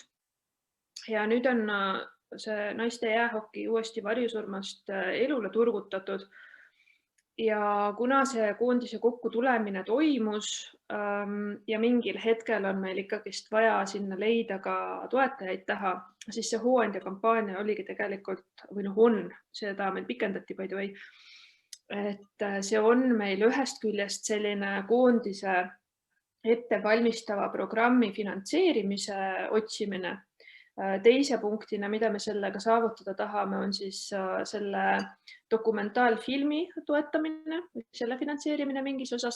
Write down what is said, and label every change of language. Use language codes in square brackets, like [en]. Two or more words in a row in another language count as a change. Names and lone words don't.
[et] Ja nüüd on see naiste jäähoki uuesti varjusurmast elule turgutatud. Ja kuna see koondise kokku tulemine toimus ja mingil hetkel on meil ikkagist vaja sinna leida ka toetajaid taha, siis see hooandja kampaania oligi tegelikult, või on, seda meil pikendati [en] by the way, [et] et see on meil ühest küljest selline koondise ettevalmistava programmi finantseerimise otsimine. Teise punktina, mida me sellega saavutada tahame, on siis selle dokumentaalfilmi toetamine, selle finantseerimine mingis osas.